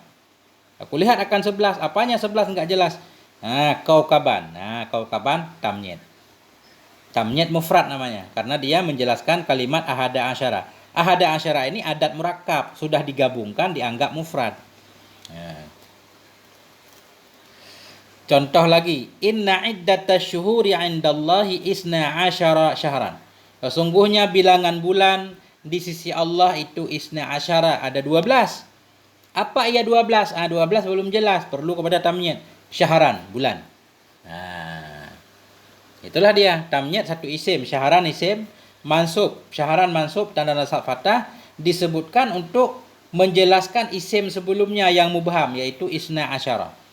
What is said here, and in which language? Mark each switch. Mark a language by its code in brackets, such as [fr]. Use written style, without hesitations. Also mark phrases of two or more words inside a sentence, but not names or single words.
[id] Aku lihat akan 11. Apanya 11 enggak jelas? Kaukaban. [ar] Kaukaban tamyiz. Tamyiz mufrad [id] namanya, karena dia menjelaskan kalimat [ar] ahada asyara. Ahada asyara [id] ini [ar] adat murakkab, [id] sudah digabungkan dianggap mufrad. Contoh lagi, [ar] inna iddatash syuhuri 'indallahi isna asyara syahran. [id] Sesungguhnya bilangan bulan di sisi Allah itu [ar] isna asyara, [id] ada 12. Apa ia 12? 12 belum jelas, perlu kepada tamyiz. Syahran, bulan. Itulah dia, tamyiz satu isim, syahran isim, mansub, syahran mansub, tanda nasab fathah, disebutkan untuk menjelaskan isim sebelumnya yang mubham, yaitu [ar] isna asyara.